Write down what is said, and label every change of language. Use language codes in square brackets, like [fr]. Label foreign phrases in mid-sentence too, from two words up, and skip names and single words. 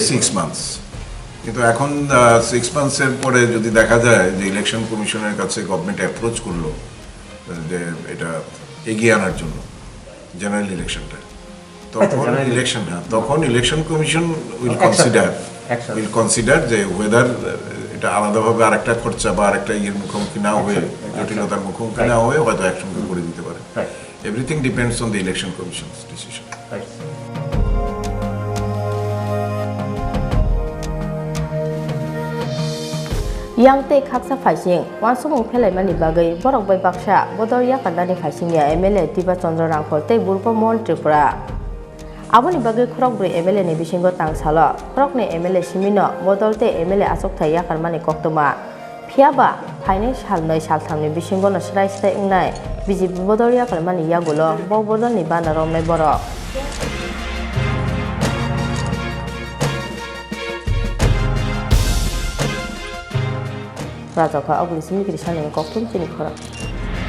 [bn] 6 মান্থস, কিন্তু এখন 6 মান্থসের পরে যদি দেখা যায় যে [en] election commission's [bn] কাছে [en] government approach [bn] করলো যে এটা এগিয়ে আনার জন্য [en] general election, [bn] তখন [en] Election Commission will consider [bn] যে ওয়েদার এটা আলাদাভাবে আরেকটা খরচা বা আরেকটা ইয়ের মুখোমুখি না হয়ে, জটিলতার মুখোমুখি না হয়ে হয়তো একসঙ্গে করে দিতে পারে। [en] Everything depends on the Election Commission's decision. [trp] Yang te khaksa faising wansumung phelai mani bagai borok bai baksa Bodol Yakarkha ni faising ya MLA Tiba Chandra Rangkhol tei Burpamon Tripura aboni bagai khorok bri MLA ni bisingo Tangsalo khorok ni MLA Simino Bodol te MLA Achukthai Yakarkha ni koktoma phiaba phaini sal 2 sal 3 ni bisingo no srai stai ingnai BJP Bodol Yakarkha ni yagulo bo Bodol ni bana romnai borok Rajakha agli simi kiri sani koktum chini khorang